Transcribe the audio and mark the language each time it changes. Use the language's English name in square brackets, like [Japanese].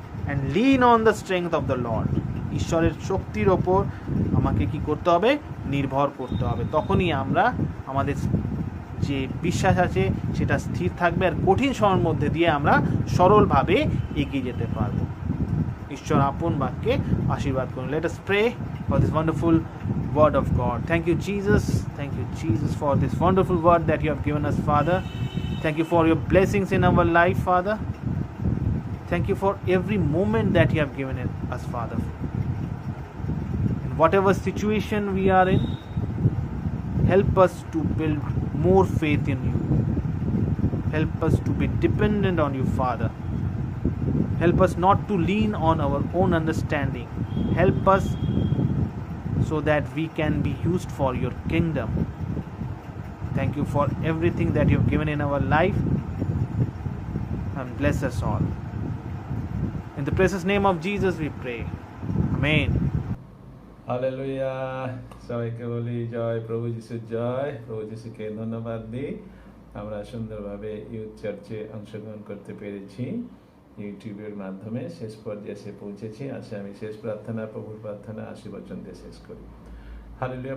[English] and lean on the strength of the Lord, [Bangla] ঈশ্বরের শক্তির ওপর আমাকে কি করতে হবে? নির্ভর করতে হবে। তখনই আমরা আমাদের যে বিশ্বাস আছে সেটা স্থির থাকবে, আর কঠিন সময়ের মধ্যে দিয়ে আমরা সরলভাবে এগিয়ে যেতে পারব। ঈশ্বর আপন বাক্যে আশীর্বাদ করুন। [English] Let us pray for this wonderful word of God. Thank you Jesus for this wonderful word that you have given us, Father. Thank you for your blessings in our life, Father. Thank you for every moment that you have given us, Father. In whatever situation we are in, help us to build more faith in you. Help us to be dependent on you, Father. Help us not to lean on our own understanding. Help us so that we can be used for your kingdom. Thank you for everything that you have given in our life, and bless us all. In the precious name of Jesus we pray. Amen. [Bangla] Hallelujah. সবাইকে বলি জয় প্রভু যিশু, জয় প্রভু যিশুকে ধন্যবাদ দিই। আমরা সুন্দরভাবে ইউথ চার্চে অংশগ্রহণ করতে পেরেছি, ইউটিউবের মাধ্যমে শেষ পর্যায়ে এসে পৌঁছেছি। আজকে আমি শেষ প্রার্থনা, প্রভুর প্রার্থনা আশীর্বচন দিয়ে শেষ করি। হালেলুয়া।